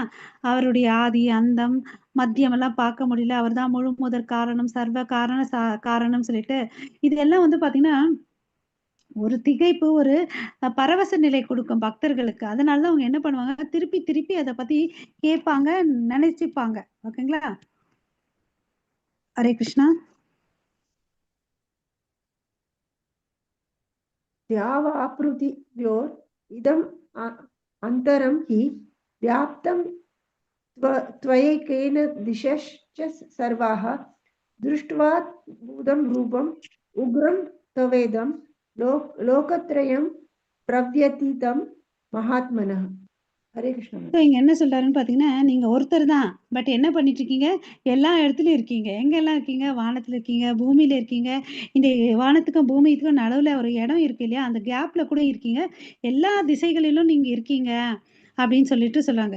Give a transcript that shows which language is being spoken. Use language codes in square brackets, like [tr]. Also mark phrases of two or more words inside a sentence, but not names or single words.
[ta] அவருடைய ஆதி அந்தம் மத்தியம் எல்லாம் பார்க்க முடியல, அவர் தான் முழு முதற் காரணம், சர்வ காரண காரணம் சொல்லிட்டு இதெல்லாம் வந்து பார்த்தீங்கன்னா ஒரு திகைப்பு, ஒரு பரவச நிலை கொடுக்கும் பக்தர்களுக்கு. அதனாலதான் அவங்க என்ன பண்ணுவாங்க? திருப்பி திருப்பி அதை பத்தி கேட்பாங்க, நினைச்சுப்பாங்க. ஓகேங்களா? [sa] हरे कृष्ण. द्यावापृथिव्योर् इदम् अन्तरं हि व्याप्तं त्वयैकेन दिशश्च सर्वाः दृष्ट्वा भूतं रूपम् उग्रं तवेदं लोकत्रयं प्रव्यतीतं महात्मनः. हरे कृष्ण. [ta] இங்க என்ன சொல்றாருன்னு பாத்தீங்கன்னா, நீங்க ஒருத்தர் தான், பட் என்ன பண்ணிட்டு இருக்கீங்க? எல்லா இடத்துலயும் இருக்கீங்க. எங்கெல்லாம் இருக்கீங்க? வானத்துல இருக்கீங்க, பூமியில இருக்கீங்க. இந்த வானத்துக்கும் பூமிக்கும் நடுவுல ஒரு இடம் இருக்கு இல்லையா, அந்த கேப்ல கூட இருக்கீங்க. எல்லா திசைகளிலும் நீங்க இருக்கீங்க அப்படின்னு சொல்லிட்டு சொல்றாங்க.